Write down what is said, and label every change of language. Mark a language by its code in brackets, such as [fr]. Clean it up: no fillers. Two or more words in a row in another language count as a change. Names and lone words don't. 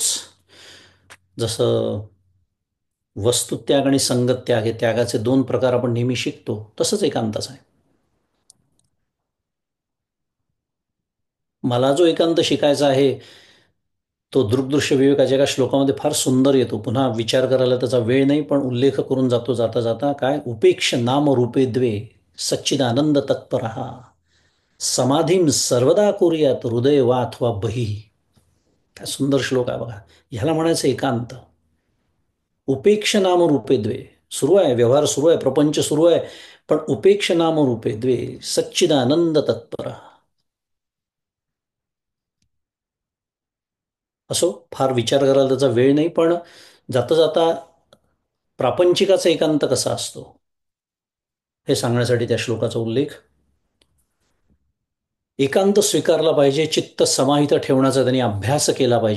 [mr] जसं वस्तुत्याग आणि संगत्याग हे त्यागाचे दोन प्रकार आपण नेहमी शिकतो, तसंच एकांताच आहे. मला जो एकांत शिकायचा आहे तो दृग्दृश्य विवेकाच्या एका श्लोकामध्ये फार सुंदर येतो. पुन्हा विचार करायला त्याचा वेळ नाही, पण उल्लेख करून जातो जाता जाता. काय, [sa] उपेक्ष नाम रूपे द्वे सच्चिदानंद तत्परहा समाधीम सर्वदा कुर्यात हृदय वा अथवा बही. [mr] काय सुंदर श्लोक आहे बघा. ह्याला म्हणायचं एकांत. [sa] उपेक्ष नाम रूपे द्वे, [mr] सुरू आहे व्यवहार, सुरू आहे प्रपंच सुरू आहे, पण [sa] उपेक्ष नाम रूपे द्वे सच्चिदानंद तत्पर. [mr] असो, फार विचार करायला त्याचा वेळ नाही, पण जाता जाता प्रापंचिकाचा एकांत कसा असतो हे सांगण्यासाठी त्या श्लोकाचा उल्लेख. एकांत स्वीकारला पाहिजे, चित्त समाहित ठेवण्याचा त्यांनी अभ्यास केला पाहिजे.